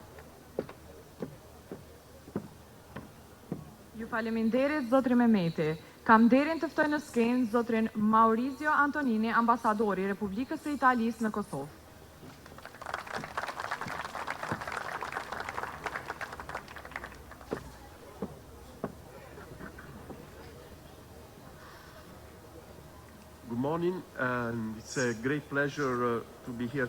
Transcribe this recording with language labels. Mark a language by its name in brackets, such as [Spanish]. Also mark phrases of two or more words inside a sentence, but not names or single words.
[Albanian] Ju faleminderit, zotri Mehmeti. Kam nderin të ftoj në skenë zotrin Maurizio Antonini, ambasadori i Republikës së Italisë në Kosovë. [English] Good morning, and it's a great pleasure to be here